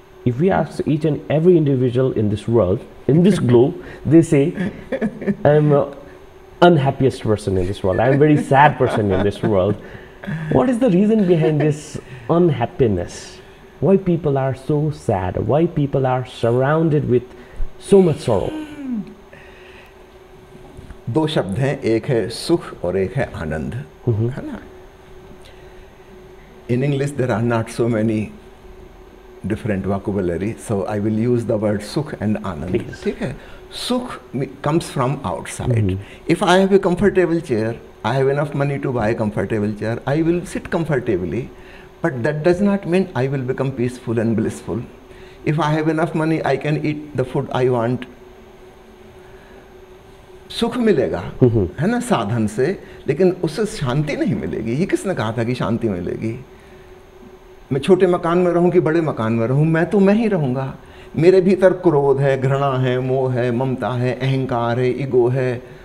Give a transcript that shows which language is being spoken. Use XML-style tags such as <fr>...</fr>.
<en>If we ask each and every individual in this world, in this globe, they say, I'm the unhappiest person in this world, I'm a very sad person in this world. What is the reason behind this unhappiness? Why people are so sad? Why people are surrounded with so much sorrow?</en> <hi>दो शब्द हैं, एक है सुख और एक है आनंद, है ना?</hi> <en>In English there are not so many different vocabulary, so I will use the word sukh and anand.</en> <hi>ठीक है?</hi> <en>Sukh comes from outside. If I have a comfortable chair, I have enough money to buy a comfortable chair, I will sit comfortably, but that does not mean I will become peaceful and blissful. If I have enough money, I can eat the food I want.</en> <hi>सुख मिलेगा, है ना, साधन से, लेकिन उससे शांति नहीं मिलेगी. ये किसने कहा था कि शांति मिलेगी? मैं छोटे मकान में रहूं कि बड़े मकान में रहूं, मैं तो मैं ही रहूंगा. मेरे भीतर क्रोध है, घृणा है, मोह है, ममता है, अहंकार है, ईगो है.</hi>